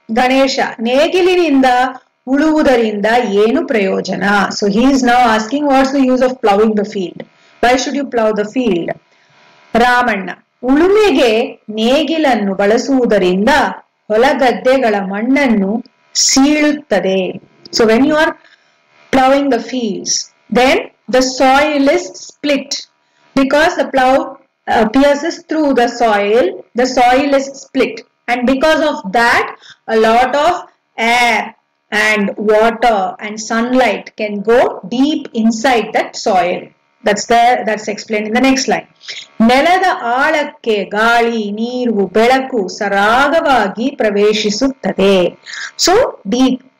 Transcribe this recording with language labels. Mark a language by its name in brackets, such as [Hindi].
[Kannada] ಗಣೇಶ, ನೇಗಿಲಿನಿಂದ ಉಳುವುದರಿಂದ ಏನು ಪ್ರಯೋಜನ? [English] So he is now asking what's the use of plowing the field? Why should you plow the field? [Kannada] Ramanna, ಉಳುಮೆಗೆ ನೇಗಿಲನ್ನು ಬಳಸುವುದರಿಂದ ಹೊಲಗದ್ದೆಗಳ ಮಣ್ಣನ್ನು ಸೀಳುತ್ತದೆ. [English] So when you are plowing the fields, then the soil is split because the plow pierces through the soil is split, and because of that a lot of air and water and sunlight can go deep inside that soil. That's explained in the next line. [Kannada] ನೆಲದ ಆಳಕ್ಕೆ ಗಾಳಿ, ನೀರು, ಬೆಳಕು ಸರಾಗವಾಗಿ ಪ್ರವೇಶಿಸುತ್ತದೆ. [English] So deep,